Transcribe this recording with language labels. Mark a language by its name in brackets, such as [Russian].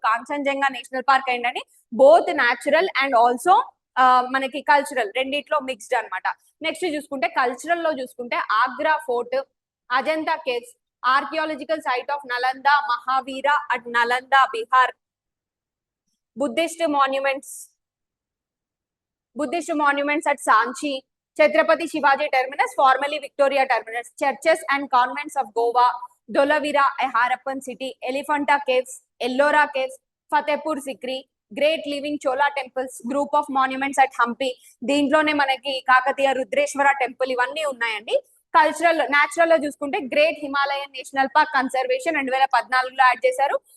[Telugu] Kanchenjunga national park ఏంటంటే both natural and also మనకి cultural రెండిట్లో మిక్స్డ్ అనమాట. నెక్స్ట్ చూసుకుంటే కల్చరల్ లో చూసుకుంటే Agra fort, Ajanta caves, archaeological site of Nalanda Mahavir at Nalanda Bihar, Buddhist monuments, [English] Buddhist monuments at Sanchi, Chhatrapati Shivaji Terminus, formerly Victoria Terminus, churches and convents of Goa, Dolavira, a Harappan city, Elephanta Caves, Ellora Caves, Fatehpur Sikri, great living Chola temples, group of monuments at Hampi, [Telugu] దీంట్లోనే మనకి Kakatiya Rudreshwara temple ఇవన్నీ ఉన్నాయండి. Cultural natural లో చూసుకుంటే great Himalayan national park conservation 2014లో add చేశారు.